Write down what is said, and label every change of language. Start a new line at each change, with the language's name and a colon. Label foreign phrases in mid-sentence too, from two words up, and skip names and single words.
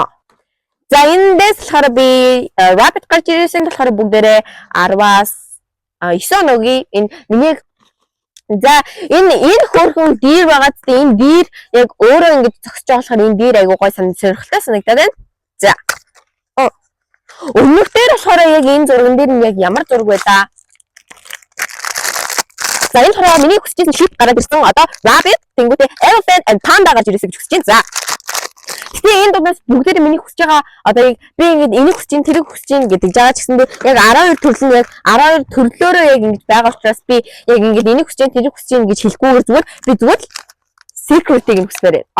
Mongolian: За эндээс болохоор би rabbit гарч ирсэн болохоор бүгдээрээ 10-аас 9 оноогийн энэ миний за энэ хөөрхөн дир байгаа ч энэ дир яг өөрөө ингэж зогсож байгаа болохоор энэ дир айгуу гой сонирхолтой санагдаад байна. За. Өмнөх дээр болохоор яг энэ зурган дээр нь яг ямар зураг байлаа? За энэ болохоор миний хүсэж байсан sheep гараад ирсэн. Одоо rabbit, тэнгуүтэй
English: elephant and panda
Mongolian: гарч ирсэн гэж хүсэж байна. За. Тэгээ энэ дундаас бүгдээрээ миний хүсэж байгаа одоо яг би ингэж энийг хүсэж ин тэрийг хүсэж ин гэдэг жагаа ч гэсэндээ яг 12 төрөл нь яг 12 төрлөөрөө яг ингэж байгаа учраас би яг ингэж энийг хүсэж ин тэрийг хүсэж ин гэж хэлэхгүйгээр зүгээр би зүгээр secret-ийг нь хүсмээр байна.